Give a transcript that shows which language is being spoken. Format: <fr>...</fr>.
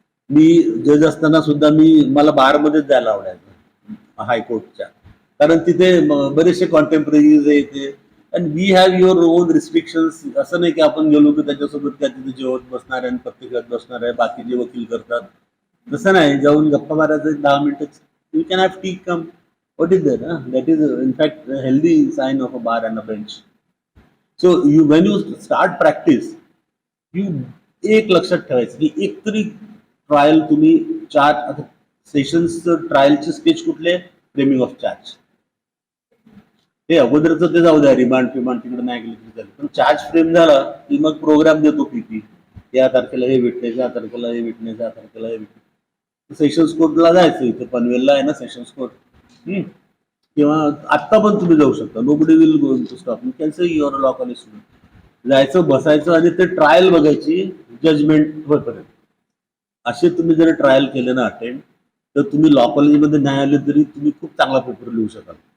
<mr>मी जज असताना सुद्धा मला बारमध्येच जायला आवडायचं हायकोर्टच्या, कारण तिथे बरेचसे कॉन्टेम्पररीज येते.</mr> <en>And we have your own restrictions.</en> <mr>असं नाही की आपण गेलो की त्याच्यासोबत काय तिथे जेवत बसणार आहे आणि पत्ते खेळत बसणार आहे, बाकी जे वकील करतात तसं नाही. जाऊन गप्पा मारायचं 10 मिनिटं.</mr> <en>You can have tea come. What is that? That is in fact a healthy sign of a bar and a bench. So when you start practice, you</en> <mr>एक लक्षात ठेवायचं की एक तरी ट्रायल तुम्ही चार्ज सेशन्स ट्रायलचे स्टेज कुठले, framing of charge. हे अगोदरचं ते जाऊ द्या, रिमांड तिकडे नाही गेली तरी पण चार्ज फ्रेम झाला की मग प्रोग्राम देतो पीपी. या तारखेला हे विटनेस, या तारखेला हे विटनेस, या तारखेला हे विटनेस. सेशन्स कोर्टला जायचं, इथे पनवेलला आहे ना सेशन्स कोर्ट, किंवा आत्ता पण तुम्ही जाऊ शकता.</mr> <en>Nobody will go to stop. You can say your law college student.</en> <mr>जायचं, बसायचं आणि ते ट्रायल बघायची जजमेंट होईपर्यंत. असे तुम्ही जर ट्रायल केले ना अटेंड, तर तुम्ही लॉ कॉलेजमध्ये नाही आले तरी तुम्ही खूप चांगला पेपर लिहू शकाल.</mr>